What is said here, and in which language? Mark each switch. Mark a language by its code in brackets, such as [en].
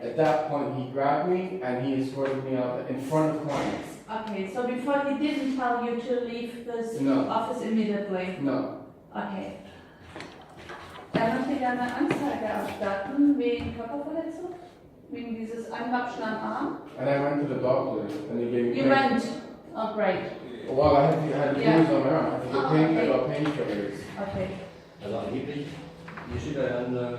[en] At that point, he grabbed me, and he escorted me out in front of clients. Okay, so before he didn't tell you to leave this No. office immediately? No. Okay. [de] Er möchte gerne eine Anzeige erstatten wegen Körperverletzung, wegen dieses Angrapschen am Arm. [en] And I went to the doctor, and they gave me You went? Oh, great. Well, I had bruises on my arm. I had to get pain, I okay. got painkillers. Okay. [de] Also angeblich, hier steht ja dann,